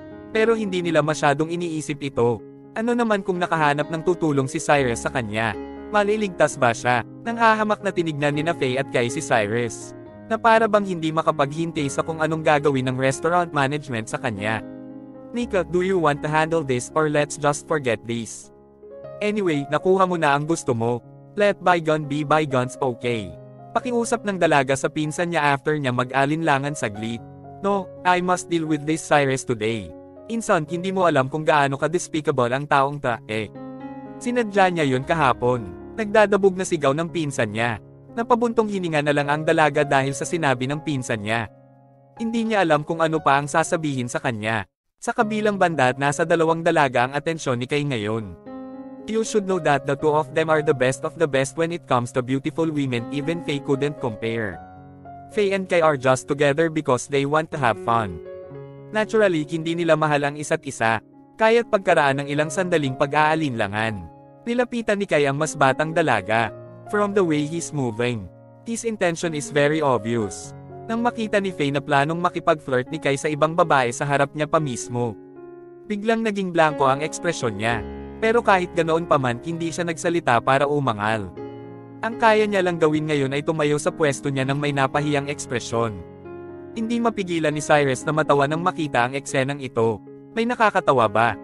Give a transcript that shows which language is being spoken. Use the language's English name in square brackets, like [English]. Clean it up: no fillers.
[Filipino] Pero hindi nila masyadong iniisip ito. Ano naman kung nakahanap ng tutulong si Cyrus sa kanya? Maliligtas ba siya? Nang hahamak na tinignan ni na Faye at Kai si Cyrus. Na para bang hindi makapaghintay sa kung anong gagawin ng restaurant management sa kanya. [English] Nika, do you want to handle this or let's just forget this? Anyway, [Filipino] nakuha mo na ang gusto mo. [English] Let bygone be bygones, okay. [Filipino] Pakiusap ng dalaga sa pinsan niya after niya mag-alinlangan saglit. [English] No, I must deal with this Cyrus today. [Filipino] Insan, hindi mo alam kung gaano ka-despicable ang taong Sinadya niya yun kahapon. Nagdadabog na sigaw ng pinsan niya. Napabuntong hininga na lang ang dalaga dahil sa sinabi ng pinsan niya. Hindi niya alam kung ano pa ang sasabihin sa kanya. Sa kabilang banda at nasa dalawang dalaga ang atensyon ni Kai ngayon. [English] You should know that the two of them are the best of the best when it comes to beautiful women, even Faye couldn't compare. Faye and Kai are just together because they want to have fun. [Filipino] Naturally, hindi nila mahal ang isa't isa, kaya't pagkaraan ng ilang sandaling pag-aalinlangan. Nilapitan ni Kai ang mas batang dalaga. [English] From the way he's moving, his intention is very obvious. [Filipino] Nang makita ni Faye na planong makipag-flirt ni Kai sa ibang babae sa harap niya pa mismo. Biglang naging blanko ang ekspresyon niya. Pero kahit ganoon pa man, hindi siya nagsalita para umangal. Ang kaya niya lang gawin ngayon ay tumayo sa pwesto niya nang may napahiyang ekspresyon. Hindi mapigilan ni Cyrus na matawa nang makita ang eksenang ito. May nakakatawa ba?